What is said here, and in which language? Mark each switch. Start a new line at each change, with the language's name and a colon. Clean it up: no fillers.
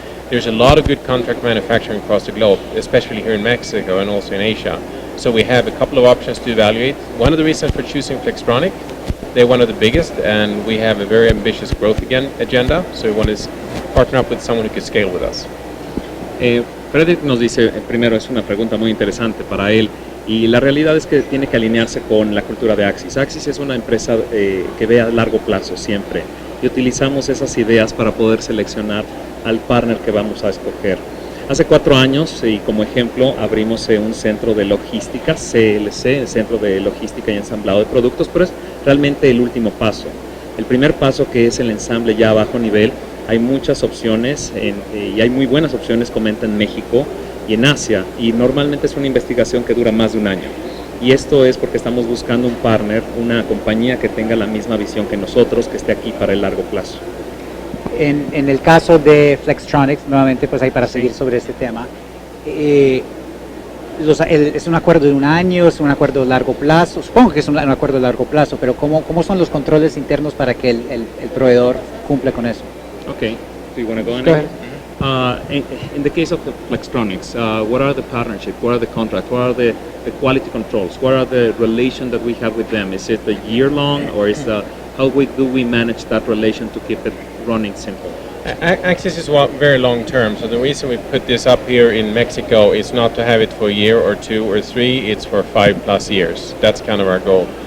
English: There's a lot of good contract manufacturing across the globe, especially here in Mexico and also in Asia. So we have a couple of options to evaluate. One of the reasons for choosing Flextronic, they're one of the biggest, and we have a very ambitious growth agenda. So we want to partner up with someone who can scale with us.
Spanish: Frederick nos dice, primero es una pregunta muy interesante para él, y la realidad es que tiene que alinearse con la cultura de Axis. Axis es una empresa que ve a largo plazo siempre, y utilizamos esas ideas para poder seleccionar al partner que vamos a escoger. Hace 4 años, y como ejemplo, abrimos un centro de logística, CLC, el Centro de Logística y Ensamblado de Productos, pero es realmente el último paso. El primer paso, que es el ensamble ya a bajo nivel, hay muchas opciones y hay muy buenas opciones, comenta, en México y en Asia, y normalmente es una investigación que dura más de un año. Y esto es porque estamos buscando un partner, una compañía que tenga la misma visión que nosotros, que esté aquí para el largo plazo. En el caso de Flextronics, nuevamente, pues ahí para seguir sobre este tema, ¿es un acuerdo de un año, es un acuerdo de largo plazo? Supongo que es un acuerdo de largo plazo, pero ¿cómo son los controles internos para que el proveedor cumpla con eso?
English: Okay, do you want to go in? Go ahead. In the case of the Flextronics, what are the partnerships? What are the contracts? What are the quality controls? What are the relation that we have with them? Is it a year long, or is how do we manage that relation to keep it running simple? Axis is very long term, so the reason we put this up here in Mexico is not to have it for a year or 2 or 3, it's for 5+ years. That's kind of our goal.